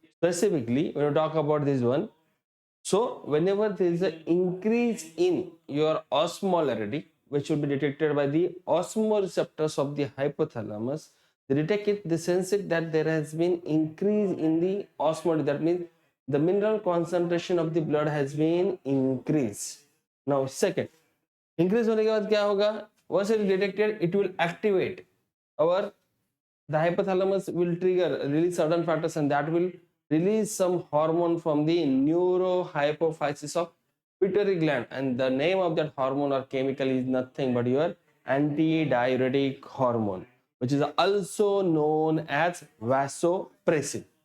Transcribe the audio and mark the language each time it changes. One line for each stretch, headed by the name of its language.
English: Specifically, when we talk about this one, so whenever there is an increase in your osmolarity, which will be detected by the osmoreceptors of the hypothalamus, they detect it, they sense it that there has been increase in the osmolarity. That means the mineral concentration of the blood has been increased. Now, second,
Hindi: increase होने के बाद क्या होगा?
English: Once it is detected, it will activate our the hypothalamus will trigger release certain factors and that will release some hormone from the neurohypophysis of pituitary gland, and the name of that hormone or chemical is nothing but your antidiuretic hormone, which is also known as vasopressin.